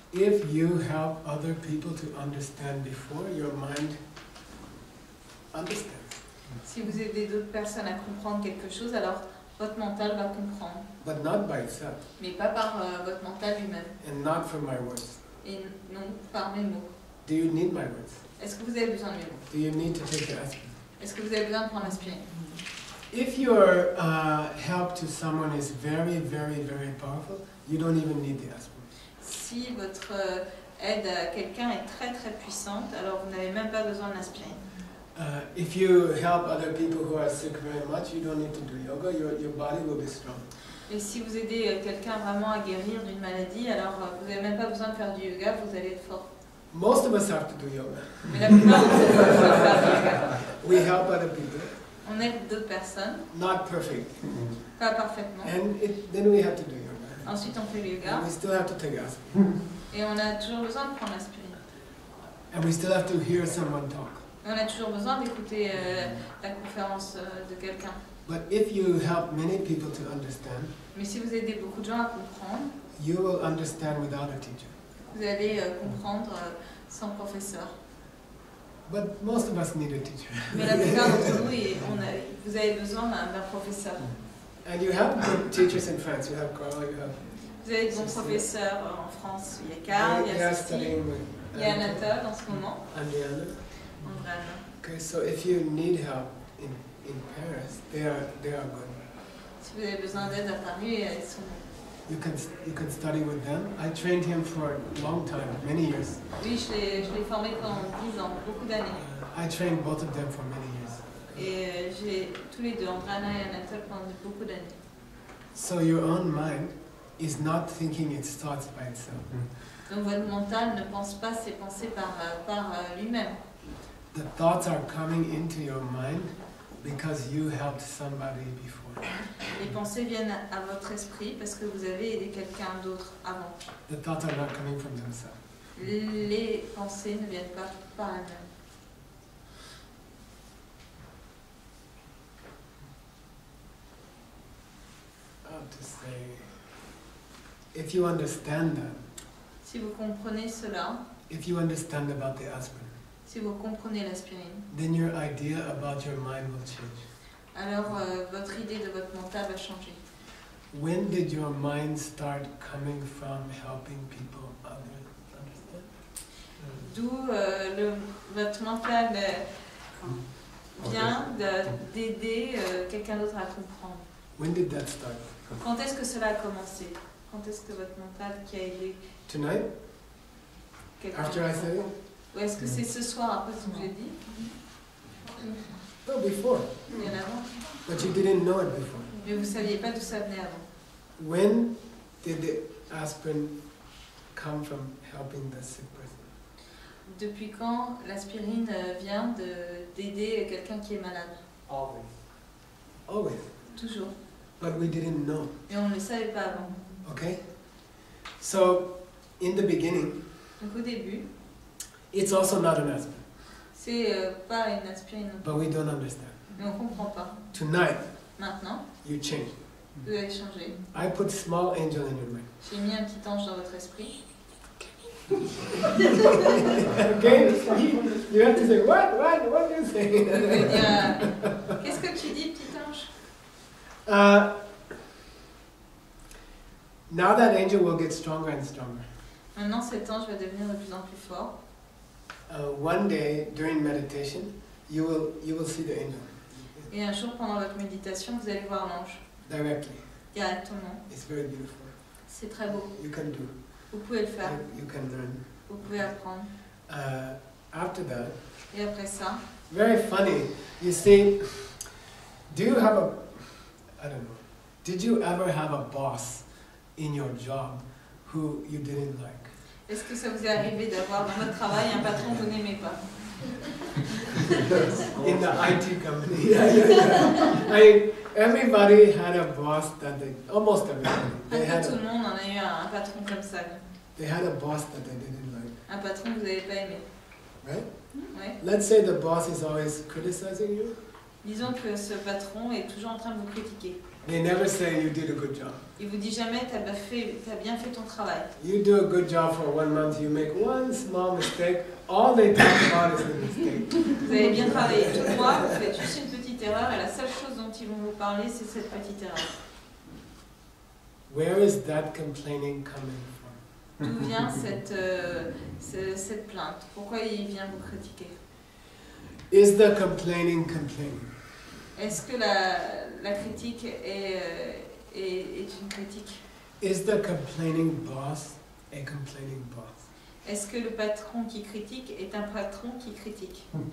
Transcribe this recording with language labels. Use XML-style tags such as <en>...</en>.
<en>If you help other people to understand before, your mind understands.</en> <fr>Si vous aidez d'autres personnes à comprendre quelque chose, alors votre mental va comprendre.</fr> <en>But not by itself,</en> <fr>Mais pas par votre mental lui-même.</fr> <en>and not from my words.</en> <fr>Et non par mes mots.</fr> <en>Do you need my words?</en> <fr>Est-ce que vous avez besoin de mes mots?</fr> <en>Do you need to take the aspirin?</en> <fr>Est-ce que vous avez besoin de prendre l'aspirine?</fr> <en>If your help to someone is very, very, very powerful, you don't even need the aspirin.</en> <fr>Si votre aide à quelqu'un est très très puissante, alors vous n'avez même pas besoin de l'aspirine.</fr> <en>If you help other people who are sick very much, you don't need to do yoga. Your body will be strong.</en> <fr>Et si vous aidez quelqu'un vraiment à guérir d'une maladie, alors vous n'avez même pas besoin de faire du yoga, vous allez être fort.</fr> <en>Most of us have to do yoga.</en> <fr>Mais la plupart d'entre nous doivent faire du yoga.</fr> <en>We help other people,</en> <fr>On aide d'autres personnes,</fr> <en>not perfect,</en> <fr>pas parfaitement.</fr> <en>and then we have to do yoga.</en> <fr>Ensuite on fait le yoga</fr> <en>And we still have to take aspirin,</en> <fr>et on a toujours besoin de prendre l'aspirine.</fr> <en>and we still have to hear someone talk.</en> <fr>Et on a toujours besoin d'écouter la conférence de quelqu'un.</fr> <en>But if you help many people to understand,</en> <fr>Mais si vous aidez beaucoup de gens à comprendre,</fr> <en>you will understand without a teacher.</en> <fr>vous allez comprendre sans professeur.</fr> <en>But most of us need a teacher.</en> <fr>Mais la plupart d'entre nous, vous avez besoin d'un professeur.</fr> <en>And you have good teachers in France. You have Carl, you have...</en> <fr>Vous avez de bons professeurs en France. Il y a Karl, il y a Cécile,</fr> <en>studying with</en> <fr>il y a Anatole en ce moment.</fr> <en>Andiana.</en> <fr>Andréane.</fr> <en>Okay, so if you need help in Paris, they are good.</en> <fr>Si vous avez besoin d'aide à Paris, ils sont bons.</fr> <en>You can study with them. I trained him for a long time, many years.</en> <fr>Oui, je l'ai formé pendant 10 ans, beaucoup d'années.</fr> <en>I trained both of them for many years.</en> <fr>Et j'ai tous les deux, Andréane et Anatole, pendant beaucoup d'années.</fr> <en>So your own mind is not thinking its thoughts by itself.</en> <fr>Donc votre mental ne pense pas ses pensées par lui-même.</fr> <en>The thoughts are coming into your mind because you helped somebody before.</en> <fr>Les pensées viennent à votre esprit parce que vous avez aidé quelqu'un d'autre avant.</fr> <en>The thoughts are not coming from themselves.</en> <fr>Les pensées ne viennent pas par elles-mêmes.</fr> <en>How to say, if you understand that,</en> <fr>Si vous comprenez cela,</fr> <en>if you understand about the aspirin,</en> <fr>si vous comprenez l'aspirine,</fr> <en>then your idea about your mind will change.</en> <fr>alors votre idée de votre mental va changer.</fr> <en>When did your mind start coming from helping people others understand?</en> <fr>D'où votre mental vient d'aider quelqu'un d'autre à comprendre.</fr> <en>When did that start?</en> <fr>Quand est-ce que cela a commencé? Quand est-ce que votre mental qui a aidé</fr> <en>Tonight?</en> <fr>quelqu'un</fr> <en>After I said it?</en> <fr>Ou est-ce que c'est ce soir après ce que j'ai dit?</fr> <en>No, before.</en> <fr>Bien avant.</fr> <en>But you didn't know it before.</en> <fr>Mais vous ne saviez pas d'où ça venait avant.</fr> <en>When did the aspirin come from helping the sick person?</en> <fr>Depuis quand l'aspirine vient d'aider quelqu'un qui est malade?</fr> <en>Always. Always.</en> <fr>Toujours.</fr> <en>But we didn't know.</en> <fr>Mais on ne le savait pas avant.</fr> <en>Okay? So, in the beginning,</en> <fr>Donc au début,</fr> <en>it's also not an aspirin.</en> <fr>c'est pas une aspirine,</fr> <en>But we don't understand.</en> <fr>mais on ne comprend pas.</fr> <en>Tonight,</en> <fr>Maintenant,</fr> <en>you change.</en> <fr>vous avez changé.</fr> <en>I put small angel in your mind.</en> <fr>J'ai mis un petit ange dans votre esprit.</fr> <en>Okay? You have to say, what do you say?</en> <fr>Vous pouvez dire, qu'est-ce que tu dis, petit ange?</fr> <en>Now that angel will get stronger and stronger.</en> <fr>Maintenant, cet ange va devenir de plus en plus fort.</fr> <en>One day, during meditation, you will see the angel.</en> <fr>Et un jour, pendant votre méditation, vous allez voir l'ange.</fr> <en>Directly.</en> <fr>Directement.</fr> <en>It's very beautiful.</en> <fr>C'est très beau.</fr> <en>You can do.</en> <fr>Vous pouvez le faire.</fr> <en>You can learn.</en> <fr>Vous pouvez apprendre.</fr> <en>After that,</en> <fr>Et après ça,</fr> <en>very funny. You see, do you have a, I don't know, did you ever have a boss in your job who you didn't like?</en> <fr>est-ce que ça vous est arrivé d'avoir dans votre travail un patron que vous n'aimez pas?</fr> <en>In the IT company. I mean, everybody had a boss that they, almost everybody,</en> <fr>Un peu tout le monde en a eu un patron comme ça.</fr> <en>they had a boss that they didn't like,</en> <fr>Un patron que vous n'avez pas aimé.</fr> <en>right?</en> <fr>Ouais.</fr> <en>Let's say the boss is always criticizing you.</en> <fr>Disons que ce patron est toujours en train de vous critiquer.</fr> <en>They never say you did a good job.</en> <fr>Il vous dit jamais t'as bien fait ton travail.</fr> <en>You do a good job for 1 month, you make one small mistake, all they talk about is the mistake.</en> <fr>Vous avez bien travaillé tout le mois, vous faites juste une petite erreur et la seule chose dont ils vont vous parler c'est cette petite erreur.</fr> <en>Where is that complaining coming from?</en> <fr>D'où vient cette plainte? Pourquoi il vient vous critiquer?</fr> <en>Is the complaining complaining?</en> <fr>Est-ce que la critique est une critique?</fr> <en>Is the complaining boss a complaining boss?</en> <fr>Est-ce que le patron qui critique est un patron qui critique?</fr>